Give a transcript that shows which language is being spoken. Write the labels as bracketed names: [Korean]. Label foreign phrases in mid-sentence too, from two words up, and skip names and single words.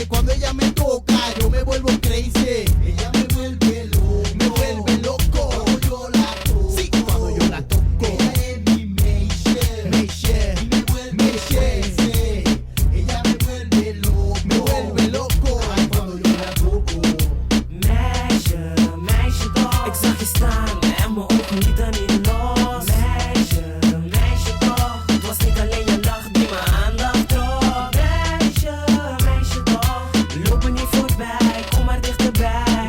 [Spanish] Cuando ella me toca yo me vuelvo crazy. Ella me vuelve loco. Me vuelve loco. Cuando yo la toco. Sí, cuando yo la toco. Ella es mi Meisje. Y me vuelve crazy. Ella me vuelve loco. Me vuelve loco. Ay, cuando yo la toco. [Dutch] Meisje toch. Ik zag je staan en mijn ogen lieten niet los. Meisje toch. Het was niet alleen je lach die me aandacht trok. Meisje toch. Loop me niet voorbij, kom maar dichterbij.